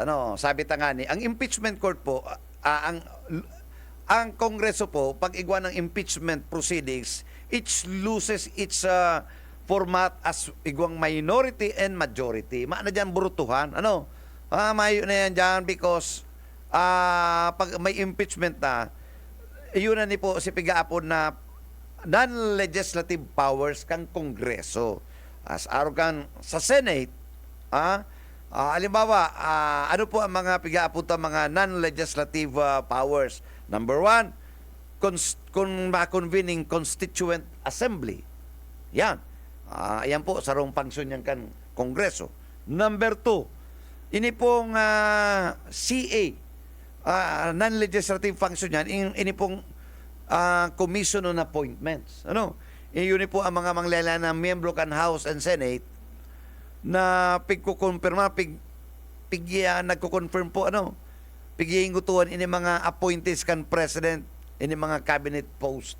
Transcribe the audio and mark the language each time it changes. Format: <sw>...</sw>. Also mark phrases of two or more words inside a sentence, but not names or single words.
<bik>Sabi ta nga ni, ang</bik> <en>impeachment court</en> <bik>po, ang Kongreso po, pag igwa ng</bik> <en>impeachment proceedings, it loses its format as igwang minority and majority.</en> <bik>Maana dyan burutuhan. Mayo na yan dyan because pag may impeachment na, yun na ni po si pigaapon na</bik> <en>non-legislative powers</en> <bik>kang Kongreso. As arugan sa Senate, halimbawa, ano po ang mga piga-apunta mga</bik> <en>non-legislative powers? Number 1, convening Constituent Assembly.</en> <bik>Yan. Yan po, sarong function yan kan Kongreso. Number 2, Ini pong CA,</bik> <en>non-legislative function</en> <bik>yan, ini pong Commission on Appointments. Ano? Yun po ang mga manglala na miyembro kan House and Senate na pigkukonfirma, nagko-confirm po, pighihingutuhan ini mga appointees kan President, ini mga</bik> <en>cabinet post.</en>